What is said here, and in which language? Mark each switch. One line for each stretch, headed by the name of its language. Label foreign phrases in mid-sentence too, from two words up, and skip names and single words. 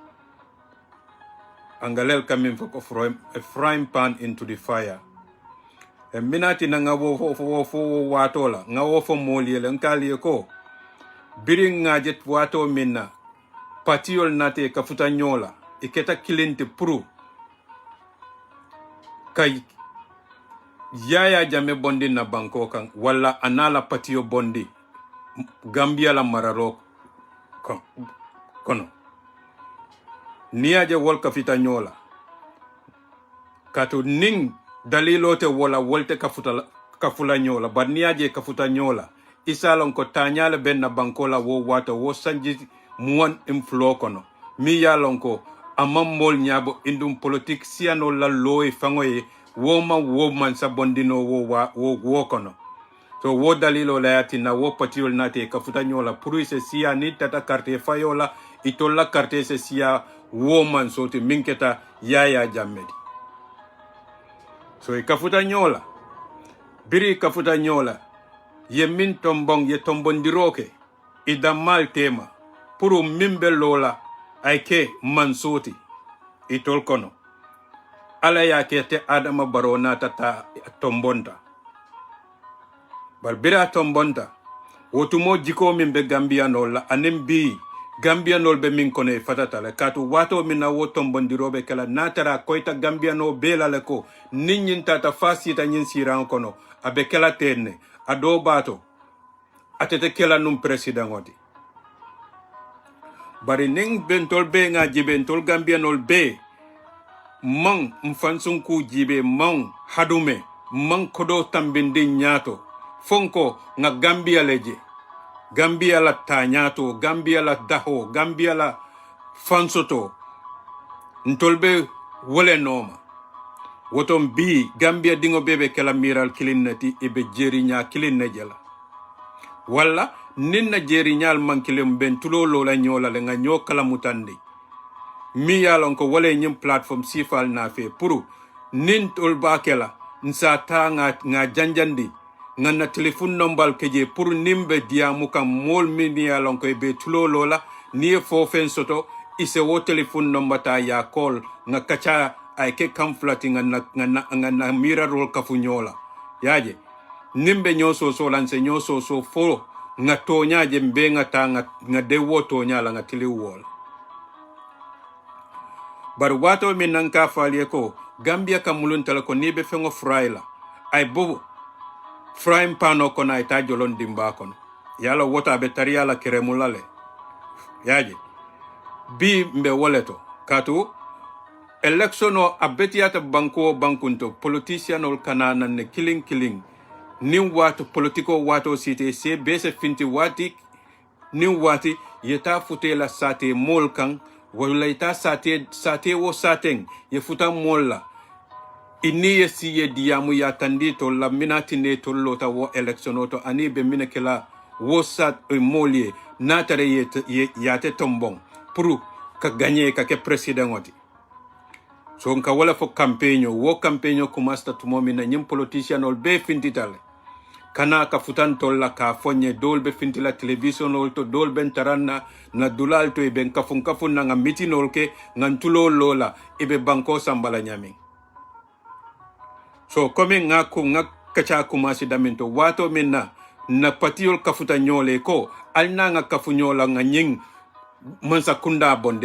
Mandingo: angalel kamin foko
English: a frying pan into the fire
Mandingo: e minati na nga wo watola nga wo fo moliele nkali ko biri nga jet wato minna patiol nate kafuta nyola iketa kilinte pru kay yaya jame bondi na banko kan wala anala patio bondi Gambia la mararo kono niaje wol kafita nyola katu ning dalilote wala wolte kafula nyola bad niaje kafuta nyola isalon ko tanyala benna bankola wo wata wo sanji muwan inflo kono mi yalon ko amam mol nyabo indum politique siano la loy fangoye wo man sabondino wo kono so wo dalilo la yati na wo patiol nate kafuta nyola puru se siya ni tata carte fayola itolla carte se siya wo man sote minketa yaya jammedi so kafuta nyola biri kafuta nyola ye min tombong ye tombondiroke idamal tema puru mimbe lola aike mansoti itol kono ala yake te adama barona tata tombonta barbira tombonta wotumo jiko min be Gambia nola anem bi Gambia nol be min kone fatata le katu wato min na wo tombondirobe kala natara koita Gambia no bela le ko ninyin tata fasita nyin siran kono abe kala tenne ado bato atete kala num president oti bari ning bentol be nga jibentol Gambia nol be mang mfansun ku jibe mang hadume mang kodo tambindi nyato fonko nga Gambia leje Gambia la tanyato Gambia la daho Gambia la fansoto ntolbe wole noma wotom bi Gambia dingo bebe kala miral kilinnati ibe jerinya kilinne jela wala ninna jerinyal mankilim ben tulo lola nyola le nga nyokala mutandi mi yalon ko wole nyim platform sifal na fe puru nin tol bakela nsa ta nga janjandi nga na
English: telephone number
Mandingo: keje puru nimbe diamu kam mol mi yalon ko be tulo lola ni fo fen soto ise wo
English: telephone number
Mandingo: ta ya call nga kacha ay ke kamflati nga na mira rol kafunyola yaje nimbe nyoso so lanse nyoso so fo nga tonya je mbe nga ta nga de wo tonya la nga tili wol bar wato min nan ka falie ko Gambia kamulun tala ko nibe fengo fraila ay bobo frying pano kono ay ta jolon dimba kono yala wota be tariala keremulale yaje bi mbe woleto katu election o abetiata bankunto politician ol kanana ne killing nin watu politiko wato site se bese finti wati nin wati yeta futela sate molkan wala ita sate wo saten ye futa molla inni yesi ye diamu ya tandito la minati ne to lota wo election oto ani be minekela wo sat molie natare yate tombong pour ka gagner ka ke president oti so nka wala fo campaigno kumasta tumomi na nyim politician ol be fintitale kana ka futantol la ka fonye dol be fintila television ol to dol ben taranna na dulal to ben kafun na nga mitinol ke ngantulo lola ibe banko sambala nyami so comme nga kacha kumasi daminto wato minna na patiol kafuta nyole ko alna nga kafunyola nga nying mansa kunda bonde